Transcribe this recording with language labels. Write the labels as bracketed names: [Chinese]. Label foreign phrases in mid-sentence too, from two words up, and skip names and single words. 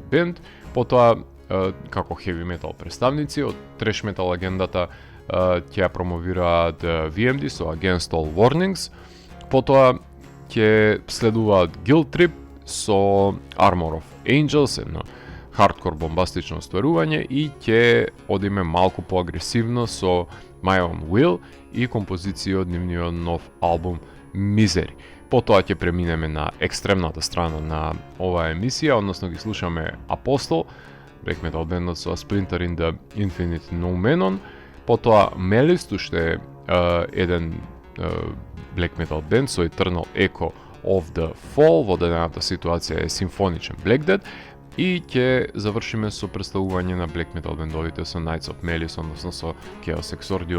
[Macedonian] бенд, потоа како [English] heavy metal [Macedonian] представници од [English] trash metal [Macedonian] агендата ќе промовираат VMD со Against All Warnings, потоа ќе следуваат Guilt Trip со Armor of Angels, едно хардкор бомбастично остварување, и ќе одиме малку поагресивно со My Own Will и композиции од нивниот нов албум Misery. Потоа ќе преминеме на екстремната страна на оваа емисија, односно ги слушаме Apostle, [English] black metal [Macedonian] бендот со Splinter in the Infinite Noumenon, потоа Melist, уште е еден [English] black metal [Macedonian] бенд со Eternal Echo of the Fall, во дадената ситуација е симфоничен Black Death, и ќе завршиме со представување на [English] black metal [Macedonian] бендовите со Knights of Melis, односно со Chaos Exordium.